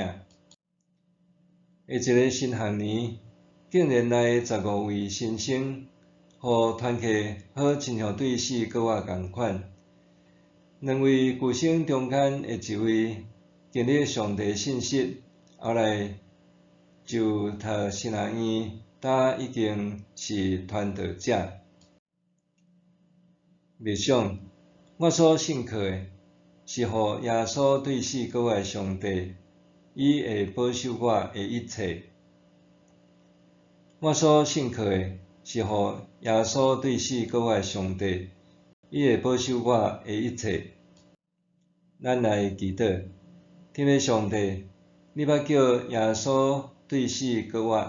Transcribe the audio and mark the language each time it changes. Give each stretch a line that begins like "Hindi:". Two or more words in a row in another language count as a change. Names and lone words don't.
Min Nan Chinese: 下一个新学年，竟然来15位新生，互团契好亲像对死搁活共款。2位旧生中间的一位经历上帝信息，后来就读新学院，已经是传道者。默想，我所信靠的是互耶稣对死搁活的上帝，伊会保守我的一切。我所信靠的是互耶稣对死搁活的上帝，伊会保守我的一切。咱来祈祷，天父上帝，你捌叫耶稣对死搁活。